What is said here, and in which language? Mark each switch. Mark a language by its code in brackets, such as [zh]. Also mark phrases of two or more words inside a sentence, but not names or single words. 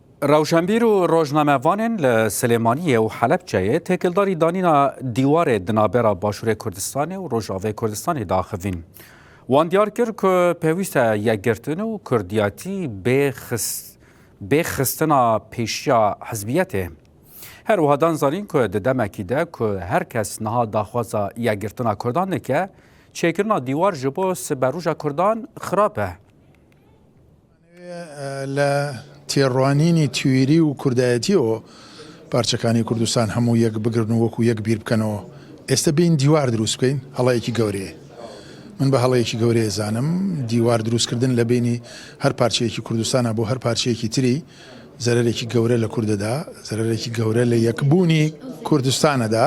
[ku] روشنبیر و روزنامه‌وانên li Silêmaniyê û Helepçeyê têkildarî danîna dîwarê di navbera Başûrê Kurdistanê û Rojavayê Kurdistanê daxivîn. Wan diyar kir ku pêwîst e yekgirtin û kurdiyatî bêxistina pêşiya hizbiyetê. Her wiha dan zanîn ku di demekî de ku her kes niha daxwaza yekgirtina Kurdan dike, çêkirina dîwar ji bo siberûja Kurdan xirab e. [ckb] تێڕوانینی توێری و کوردایەتیەوە پارچەکانی کوردستان هەموو یەک بگرن و وەکو یەک بیر بکەنەوە. ئێستا بین دیوار دروست بکەین، هەڵەیەکی گەورەیە. من بە هەڵەیەکی گەورەیە زانم دیوار دروستکردن لە بینی هەر پارچەیەکی کوردستانە بۆ هەر پارچەیەکی تری زەرەرێکی گەورە لە کوردەدا، زەرەرێکی گەورە لە یەکبوونی کوردستانەدا.